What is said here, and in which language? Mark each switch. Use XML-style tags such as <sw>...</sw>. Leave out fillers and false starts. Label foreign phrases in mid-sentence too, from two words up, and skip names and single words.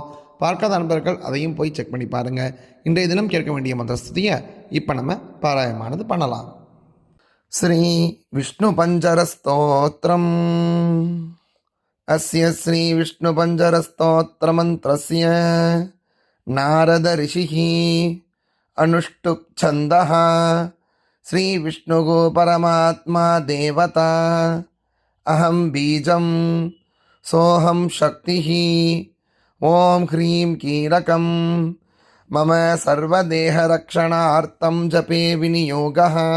<ta>பார்க்காத நண்பர்கள் அதையும் போய் செக் பண்ணி பாருங்கள். இன்றைய தினம் கேட்க வேண்டிய மந்திரஸ்தியை இப்போ நம்ம பாராயணமானது பண்ணலாம். ஸ்ரீ விஷ்ணு பஞ்சர ஸ்தோத்திரம்.</ta> <sa>अस्य श्री विष्णु पञ्जर स्तोत्र मन्त्रस्य नारद ऋषिः अनुष्टुप् छन्दः श्री विष्णुः परमात्मा देवता अहं बीजं सोऽहं शक्तिः ओं ह्रीं कीलकं मम सर्वदेहरक्षणार्थं जपे विनियोगः</sa>